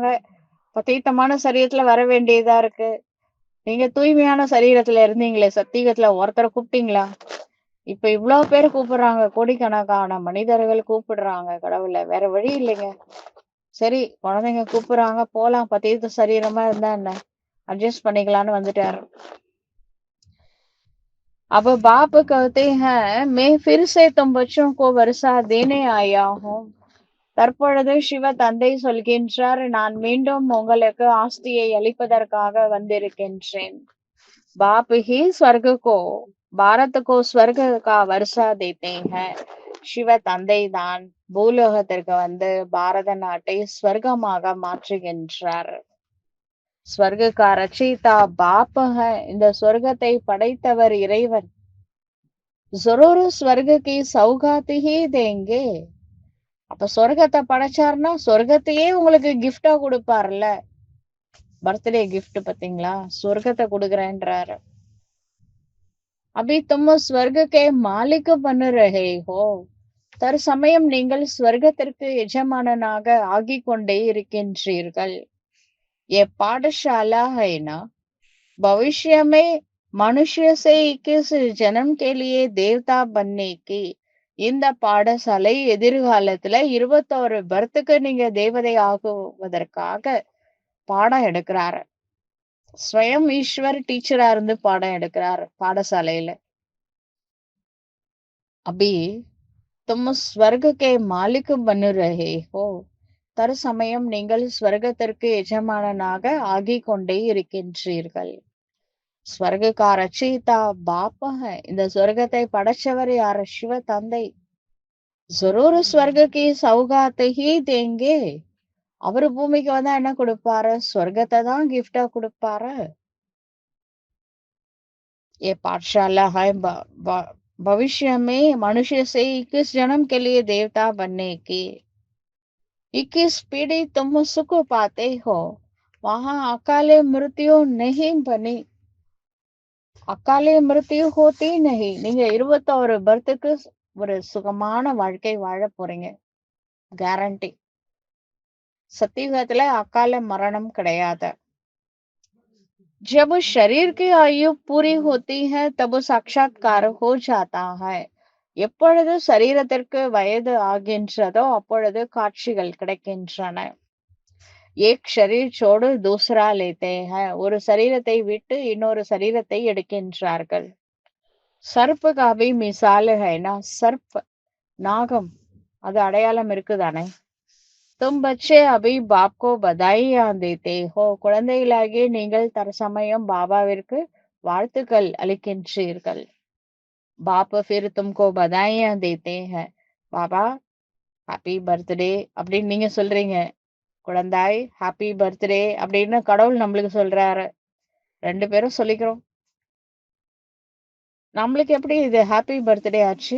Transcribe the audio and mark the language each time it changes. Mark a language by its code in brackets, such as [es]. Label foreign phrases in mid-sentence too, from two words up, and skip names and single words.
[ta] பதீத்தமான சரீரத்துல வர வேண்டியதா இருக்கு. நீங்க தூய்மையான சரீரத்துல இருந்தீங்களே, சத்தியகத்துல ஒருத்தரை கூப்பிட்டீங்களா? இப்ப இவ்வளவு பேர் கூப்பிடுறாங்க, கோடிக்கணக்கான மனிதர்கள் கூப்பிடுறாங்க கடவுளை, வேற வழி இல்லைங்க. சரி, குழந்தைங்க கூப்பிடுறாங்க, போலாம், பதீத்த சரீரமா இருந்தா என்ன, அட்ஜஸ்ட் பண்ணிக்கலான்னு வந்துட்டாரு. [hi] अब बाप कहते हैं मैं फिर से तुम बच्चों को वर्षा देने आया हूँ. [ta] தற்பொழுது சிவ தந்தை சொல்கின்றார், நான் மீண்டும் உங்களுக்கு ஆஸ்தியை அளிப்பதற்காக வந்திருக்கின்றேன். [hi] बाप ही स्वर्ग को भारत को स्वर्ग का வருஷா देते हैं [ta] சிவ தந்தை தான் பூலோகத்திற்கு வந்து பாரத நாட்டை ஸ்வர்க்கமாக மாற்றுகின்றார். [hi] स्वर्ग का रचयिता बाप है. [ta] இந்த சொர்க்கத்தை படைத்தவர் இறைவன். [hi] जरूर स्वर्ग की सौगात ही देंगे. [ta] அப்ப சொர்க்கத்தை படைச்சாருன்னா சொர்க்கத்தையே உங்களுக்கு கிஃப்டா கொடுப்பார்ல. [en] birthday gift [ta] பாத்தீங்களா, சொர்க்கத்தை கொடுக்குறேன்றாரு. [hi] अभी तुम स्वर्ग के मालिक बन रहे हो. [ta] தற்சமயம் நீங்கள் ஸ்வர்க்கத்திற்கு எஜமானனாக ஆகிக் கொண்டே இருக்கின்றீர்கள். [hi] ये पाठशाला है ना, भविष्य में मनुष्य से 21 जन्म के लिए देवता बनने की. [ta] இந்த பாடசாலை எதிர்காலத்துல 21 பர்த்துக்கு நீங்க தேவதை ஆகுவதற்காக பாடம் எடுக்கிறாரு. [hi] स्वयं ईश्वर [ta] டீச்சரா இருந்து பாடம் எடுக்கிறாரு பாடசாலையில. [hi] अभी तुम स्वर्ग के मालिक बन रहे हो. [ta] தற்சமயம் நீங்கள் ஸ்வர்க்கத்திற்கு எஜமானனாக ஆகிக் கொண்டே இருக்கின்றீர்கள். [hi] स्वर्ग का रचयिता बाप है. [ta] இந்த சொர்க்கத்தை படைச்சவர் யாரு? சிவ தந்தை. [hi] जरूर स्वर्ग की सौगात ही देंगे. [ta] அவரு பூமிக்கு வந்தா என்ன கொடுப்பாரு? சொர்க்கத்தை தான் கிஃப்டா கொடுப்பாரு. [hi] ये पाठशाला है भविष्य में मनुष्य से 21 जन्म के लिए देवता बनने की. 21 पीढ़ी तुम सुख पाते हो. वहां अकाले मृत्यु नहीं बनी. अकाले मृत्यु होती नहीं. [ta] நீங்க 21 பர்த்துக்கு ஒரு சுகமான வாழ்க்கை வாழ போறீங்க, கேரண்டி. சத்தியுகத்துல அகால மரணம் கிடையாது. [hi] जब शरीर की आयु पूरी होती है तब साक्षात्कार हो जाता है. [ta] எப்பொழுது சரீரத்திற்கு வயது ஆகின்றதோ அப்பொழுது காட்சிகள் கிடைக்கின்றன. [hi] एक शरीर छोड़ दूसरा लेते हैं. [ta] ஒரு சரீரத்தை விட்டு இன்னொரு சரீரத்தை எடுக்கின்றார்கள். [hi] सर्प का भी मिसाल है ना. सर्प [ta] நாகம், அது அடையாளம் இருக்குதானே. [hi] तुम बच्चे अभी बाप को बधाइयां देते हो. [ta] குழந்தைகளாகிய நீங்கள் தற்சமயம் பாபாவிற்கு வாழ்த்துக்கள் அளிக்கின்றீர்கள். [hi] बाप फिर तुमको बधाइयां देते हैं. [ta] பாபா [en] happy birthday [ta] அப்படின்னு நீங்க சொல்றீங்க. குழந்தாய் [en] happy birthday [ta] அப்படின்னு கடவுள் நம்மளுக்கு சொல்றாரு. 2 பேரும் சொல்லிக்கிறோம். நம்மளுக்கு எப்படி இது [en] happy birthday [ta] ஆச்சு?